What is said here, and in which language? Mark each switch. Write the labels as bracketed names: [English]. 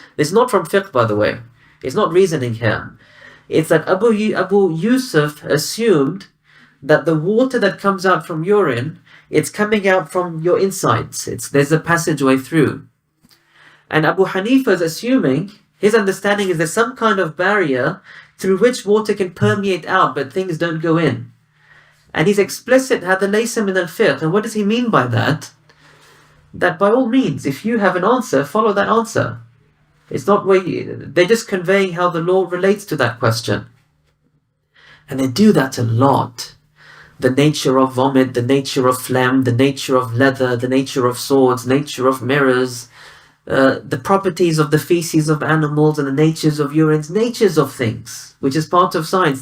[English] It's not from fiqh, by the way. It's not reasoning here. It's that Abu Yusuf assumed that the water that comes out from urine, it's coming out from your insides. There's a passageway through. And Abu Hanifa is assuming, his understanding is there's some kind of barrier through which water can permeate out, but things don't go in. And he's explicit, [Arabic] هذا ليس من الفقه. [English] And what does he mean by that? That by all means, if you have an answer, follow that answer. It's not they're just conveying how the law relates to that question. And they do that a lot. The nature of vomit, the nature of phlegm, the nature of leather, the nature of swords, nature of mirrors, the properties of the feces of animals and the natures of urines, natures of things, which is part of science.